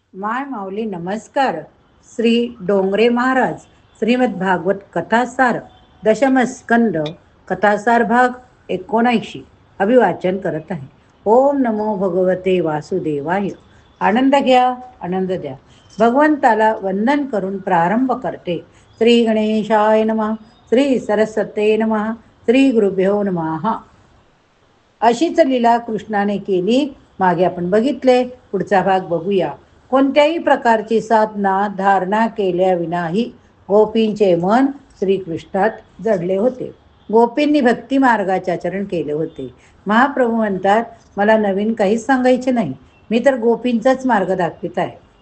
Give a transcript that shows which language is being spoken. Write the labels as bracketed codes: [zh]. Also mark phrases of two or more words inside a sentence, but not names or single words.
[mr] माय माऊली नमस्कार. श्री डोंगरे महाराज श्रीमद भागवत कथासार दशम स्कंद कथासार भाग 79 अभिवाचन करत आहे. [sa] ओम नमो भगवते वासुदेवाय. [mr] आनंद घ्या, आनंद द्या. भगवंताला वंदन करून प्रारंभ करते. [sa] श्री गणेशाय नमः, श्री सरस्वते नमः, श्री गुरुभ्यो नमः. [mr] अशीच लीला कृष्णाने केली. मागे आपण बघितले. पुढचा भाग बघूया. कोणत्याही प्रकारची साधना धारणा केल्याविनाही गोपींचे मन श्रीकृष्णात जडले होते. गोपींनी भक्ती मार्गाचे आचरण केले होते. महाप्रभू म्हणतात, मला नवीन काहीच सांगायचे नाही, मी तर गोपींचाच मार्ग दाखवित आहे.